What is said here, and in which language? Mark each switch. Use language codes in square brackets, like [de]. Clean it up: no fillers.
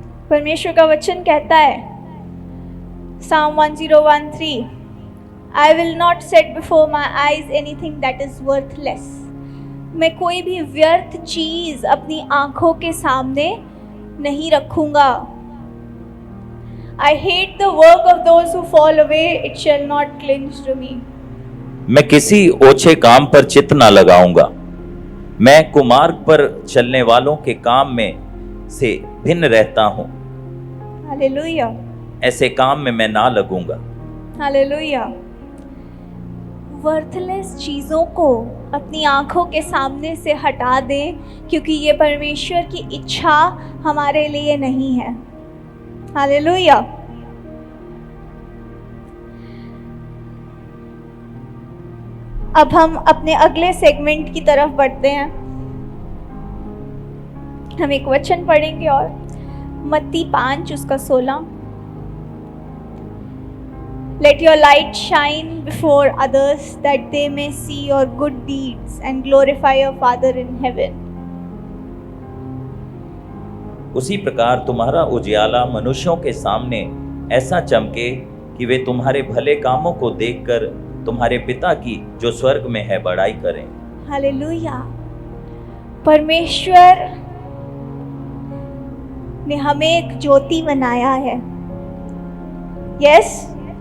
[hi] परमेश्वर का वचन कहता है, [en] Psalm 10:13, I will not set before my eyes anything that is worthless. [hi] मैं कोई भी व्यर्थ चीज अपनी आंखों के सामने नहीं रखूंगा। [en] I hate the work of those who fall away, it shall not cling to me. [hi] मैं किसी ओछे काम पर चित्त ना लगाऊंगा। मैं कुमार्ग पर चलने वालों के काम में से भिन्न रहता हूँ। हालेलुया। ऐसे काम में मैं ना लगूंगा। हालेलुया। वर्थलेस चीज़ों को अपनी आंखों के सामने से हटा दें, क्योंकि ये परमेश्वर की इच्छा हमारे लिए नहीं है। हालेलुया। अब हम अपने अगले सेगमेंट की तरफ बढ़ते हैं। हम एक वचन पढ़ेंगे और मत्ती 5:16। [en] Let your light shine before others that they may see your good deeds and glorify your Father in heaven. [hi] उसी प्रकार तुम्हारा उजियाला मनुष्यों के सामने ऐसा चमके कि वे तुम्हारे भले कामों को देखकर तुम्हारे पिता की जो स्वर्ग में है बड़ाई करें। हालेलुया। परमेश्वर ने हमें एक ज्योति बनाया है। यस।